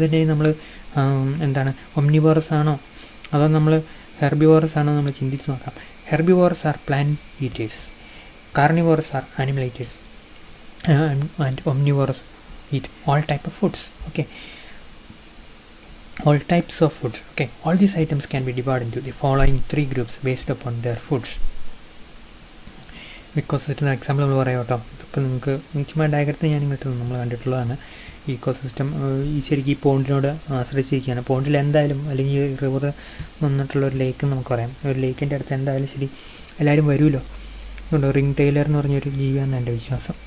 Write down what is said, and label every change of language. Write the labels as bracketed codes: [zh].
[ml] നമ്മൾ എന്താണ്, ഒംനിവോറസ് ആണോ അതോ നമ്മൾ ഹെർബിവോറസ് ആണോ നമ്മൾ ചിന്തിച്ച് നോക്കാം. [en] Herbivorous are plant eaters, carnivorous are animal eaters and omnivorous eat all type of foods. Okay, all types of foods. Okay, all these items can be divided into the following 3 groups based upon their foods. [ml] ഇക്കോസിസ്റ്റത്തിന് example നമ്മൾ പറയാം കേട്ടോ. ഇതൊക്കെ നിങ്ങൾക്ക് ചുമ്മാ ഡയഗ്രത്തിൽ ഞാൻ ഇങ്ങോട്ട് നമ്മൾ കണ്ടിട്ടുള്ളതാണ്. ഇക്കോസിസ്റ്റം ശരിക്കും ഈ പോണ്ടിനോട് ആശ്രയിച്ചിരിക്കുകയാണ്. പോണ്ടിൽ എന്തായാലും, അല്ലെങ്കിൽ റിവർ വന്നിട്ടുള്ള ഒരു ലേക്ക് നമുക്ക് പറയാം. ഒരു ലേക്കിൻ്റെ അടുത്ത് എന്തായാലും ശരി എല്ലാവരും വരുമല്ലോ. അതുകൊണ്ട് റിംഗ് ടൈലർ എന്ന് പറഞ്ഞൊരു ജീവിയാണെന്ന് എൻ്റെ വിശ്വാസം.